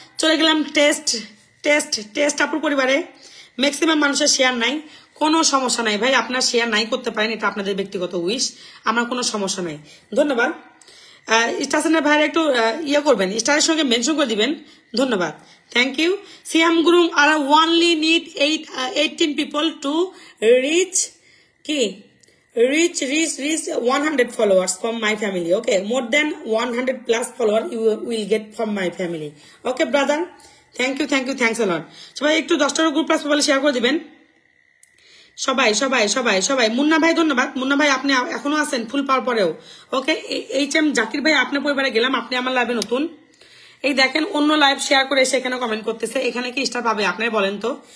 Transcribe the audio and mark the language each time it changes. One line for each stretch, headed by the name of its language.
Bangla: চলে গেলাম test test test আপুর পরিবারে। ম্যাক্সিমাম মানুষের শেয়ার নাই, কোনো সমস্যা নাই ভাই, আপনার শেয়ার নাই করতে পারেন, এটা আপনাদের ব্যক্তিগত উইশ, আমার কোনো সমস্যা নাই। ধন্যবাদ। স্টার ভাইয়ের একটু ইয়ে করবেন, স্টারের সঙ্গে মেনশন করে দিবেন। ধন্যবাদ,
English: Thank you. Siam group are only need 18 people to reach কি reach 100 followers from my family. Okay, more than 100 plus followers you will get from my family. Okay brother, thank you, thank you, thanks a lot.
Bangla: সবাই একটু 10টা group plus বলে share করে দিবেন। সবাই সবাই সবাই সবাই। মুন্না ভাই, ধন্যবাদ। মুন্না ভাই, আপনি এখনো আছেন ফুল পাওয়ার পরেও। ওকে, HM জাকির ভাই, আপনার পরিবারে গেলাম, আপনি আমার লাইভে নতুন। এই দেখেন অন্য লাইভ শেয়ার করে এসে এখানে কমেন্ট করতেছে, এখানে কি স্টার পাবে আপনার বলেন তো?